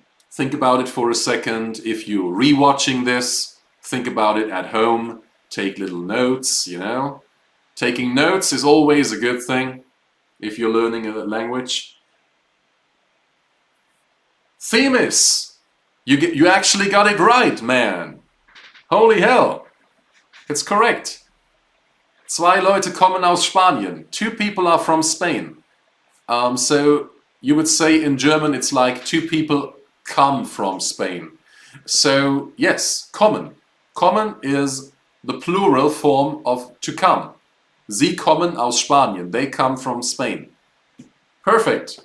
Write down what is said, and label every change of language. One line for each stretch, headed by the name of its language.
English: Think about it for a second. If you're re-watching this, think about it at home. Take little notes, you know. Taking notes is always a good thing if you're learning a language. Themis! You actually got it right, man. Holy hell. It's correct.
German: 2 Leute kommen aus Spanien.
English: 2 people are from Spain. So you would say in German it's like 2 people come from Spain. So yes, kommen. Kommen is the plural form of to come.
German: Sie kommen aus Spanien.
English: They come from Spain. Perfect.